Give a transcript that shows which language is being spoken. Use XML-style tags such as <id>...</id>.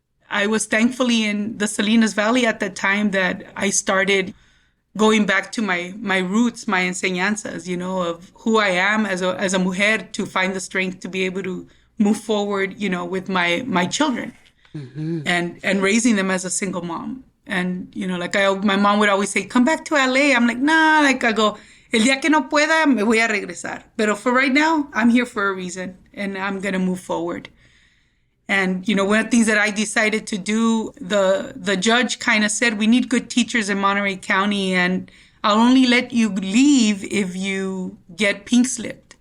<en>I was thankfully in the Salinas Valley at that time that I started going back to my roots, my enseñanzas, of who I am as a mujer, to find the strength to be able to move forward, with my children, and raising them as a single mom. And, like my mom would always say, come back to LA. I'm like, nah, like I go,</en> <es>el día que no pueda, me voy a regresar.</es> <en>Pero for right now, I'm here for a reason, and I'm going to move forward. And, one of the things that I decided to do, the judge kind of said, we need good teachers in Monterey County, and I'll only let you leave if you get pink slipped.</en>